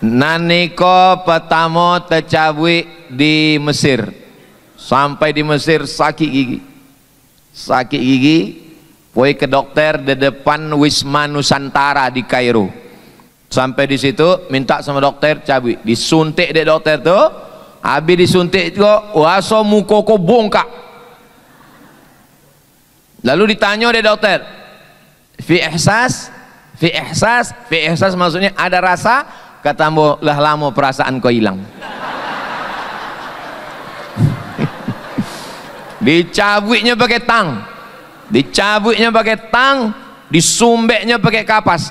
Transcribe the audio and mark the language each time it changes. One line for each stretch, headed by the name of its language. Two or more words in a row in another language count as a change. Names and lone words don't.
Indonesian: Naniko pertama tercabut di Mesir, sampai di Mesir sakit gigi, pergi ke dokter di depan Wisma Nusantara di Kairo.
Minangkabau: Sampai di situ minta sama dokter cabut, disuntik dek dokter tu, habis disuntik tu, waso muka ko bongkak. Lalu ditanya dek dokter,
Arabic: في إحساس
Indonesian: maksudnya ada rasa?
Minangkabau: Kata ambo, lah lama perasaan kau hilang. Dicabutnya pakai tang, disumbeknya pakai kapas.